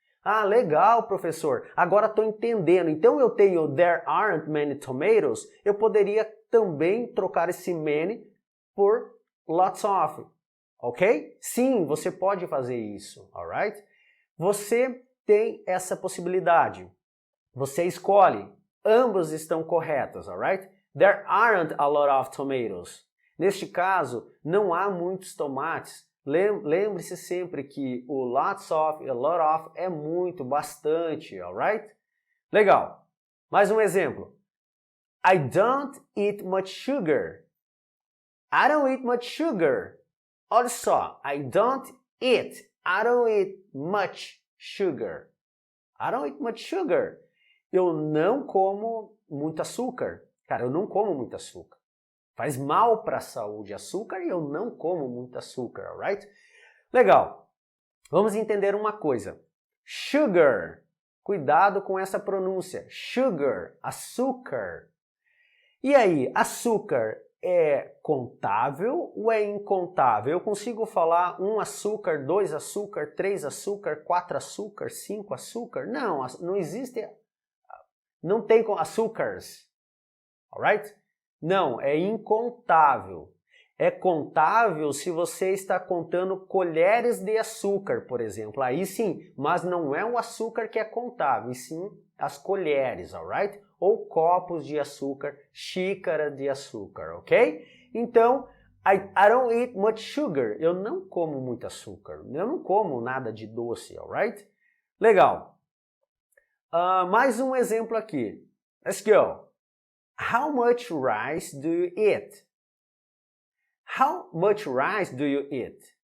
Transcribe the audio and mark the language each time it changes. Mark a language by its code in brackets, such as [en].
[pt] Ah, legal, professor, agora estou entendendo. Então, eu tenho [en] there aren't many tomatoes, [pt] eu poderia também trocar esse many por lots of. Ok? Sim, você pode fazer isso, alright? Você tem essa possibilidade. Você escolhe. Ambas estão corretas, alright? [en] There aren't a lot of tomatoes. [pt] Neste caso, não há muitos tomates. Lembre-se sempre que o lots of e a lot of é muito, bastante, alright? Legal. Mais um exemplo. [en] I don't eat much sugar. I don't eat much sugar. [pt] Olha só, [en] I don't eat much sugar. I don't eat much sugar. [pt] Eu não como muito açúcar. Cara, eu não como muito açúcar. Faz mal para a saúde açúcar e eu não como muito açúcar, alright? Legal. Vamos entender uma coisa. Sugar. Cuidado com essa pronúncia. Sugar, açúcar. E aí, açúcar é contável ou é incontável? Eu consigo falar 1 açúcar, 2 açúcar, 3 açúcar, 4 açúcar, 5 açúcar? Não, não existe, não tem açúcares, alright? Não, é incontável. É contável se você está contando colheres de açúcar, por exemplo. Aí sim, mas não é o açúcar que é contável, e sim as colheres, alright? Ou copos de açúcar, xícara de açúcar, ok? Então, [en] I don't eat much sugar. [pt] Eu não como muito açúcar. Eu não como nada de doce, alright? Legal. Mais um exemplo aqui. [en] Let's go. How much rice do you eat? How much rice do you eat?